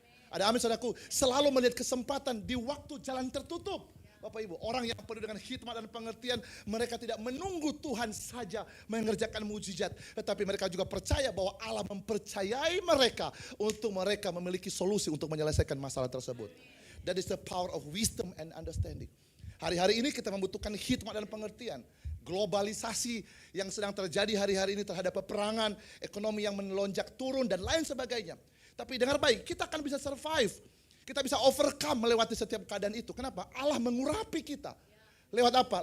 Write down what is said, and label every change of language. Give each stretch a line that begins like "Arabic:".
Indonesian: Ada amin saudaraku, selalu melihat kesempatan di waktu jalan tertutup. Bapak Ibu, orang yang penuh dengan hikmat dan pengertian, mereka tidak menunggu Tuhan saja mengerjakan mukjizat, tetapi mereka juga percaya bahwa Allah mempercayai mereka untuk mereka memiliki solusi untuk menyelesaikan masalah tersebut.
English: That is the power of wisdom and understanding.
Indonesian: Hari-hari ini kita membutuhkan hikmat dan pengertian. Globalisasi yang sedang terjadi hari-hari ini terhadap peperangan, ekonomi yang melonjak turun dan lain sebagainya. Tapi dengar baik, kita akan bisa survive. Kita bisa overcome melewati setiap keadaan itu. Kenapa? Allah mengurapi kita. Lewat apa?